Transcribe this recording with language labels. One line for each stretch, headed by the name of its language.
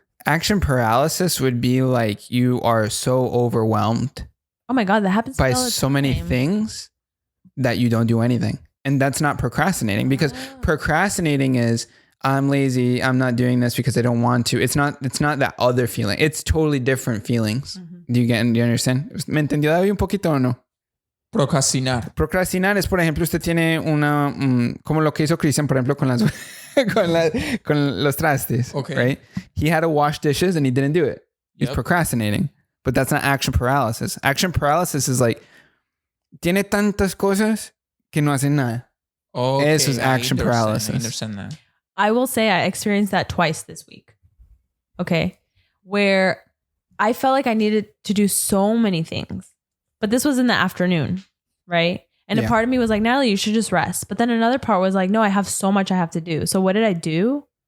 English: Action paralysis would be like you are so overwhelmed. Oh my God, that happens by so many things that you don't do anything. And that's not procrastinating because procrastinating is I'm lazy. I'm not doing this because I don't want to. It's not that other feeling. It's totally different feelings. Do you understand?
Spanish: ¿Me entendió David un poquito o no? Procrastinar. Procrastinar es, por ejemplo, usted tiene como lo que hizo Christian, por ejemplo, con los trastes.
English: Okay. Right? He had to wash dishes and he didn't do it. He's procrastinating. But that's not action paralysis. Action paralysis is like,
Spanish: tiene tantas cosas que no hacen nada. Okay, eso es action paralysis.
English: I understand that. I will say I experienced that twice this week. Okay. Where I felt like I needed to do so many things. But this was in the afternoon, right? And a part of me was like, Natalie, you should just rest. But then another part was like, no, I have so much I have to do. So what did I do?